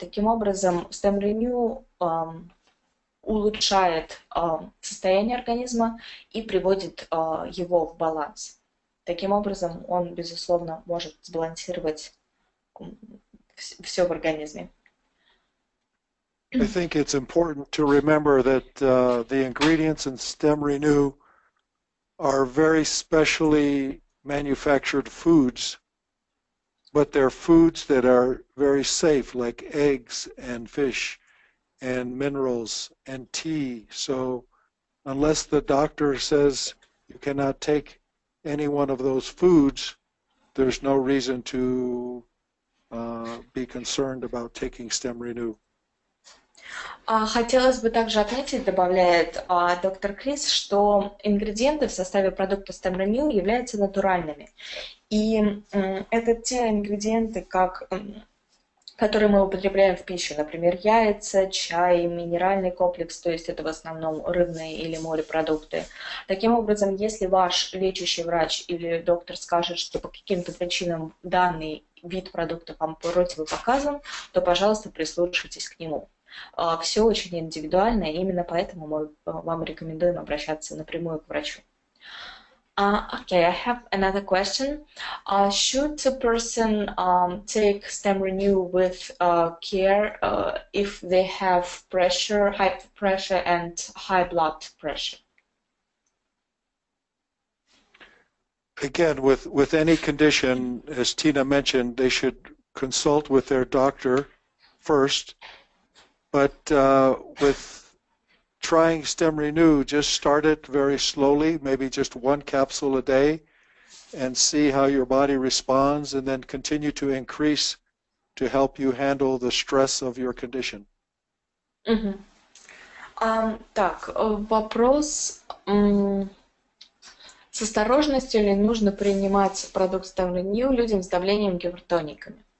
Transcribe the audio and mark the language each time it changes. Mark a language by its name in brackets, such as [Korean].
[Russian] Таким образом, StemRenu улучшает состояние организма и приводит его в баланс. Таким образом, он, безусловно, может сбалансировать все в организме. [English] I think it's important to remember that the ingredients in StemRenu are very specially manufactured foods, but they're foods that are very safe, like eggs and fish and minerals and tea. So unless the doctor says you cannot take any one of those foods, there's no reason to be concerned about taking StemRenu. [Russian] Хотелось бы также отметить, добавляет доктор Крис, что ингредиенты в составе продукта StemRenu являются натуральными. И это те ингредиенты, которые мы употребляем в пищу, например, яйца, чай, минеральный комплекс, то есть это в основном рыбные или морепродукты. Таким образом, если ваш лечащий врач или доктор скажет, что по каким-то причинам данный вид продукта вам противопоказан, то, пожалуйста, прислушайтесь к нему. Все очень индивидуально, и именно поэтому мы вам рекомендуем обращаться напрямую к врачу. [English] Okay, I have another question. Should a person take StemRenu with care if they have pressure, high pressure and high blood pressure? Again, with any condition, as Tina mentioned, they should consult with their doctor first. But with trying StemRenu, just start it very slowly, maybe just one capsule a day, and see how your body responds, and then continue to increase to help you handle the stress of your condition. [Russian] Так, вопрос, с осторожностью ли нужно принимать продукт StemRenu людям с давлением гипертоником?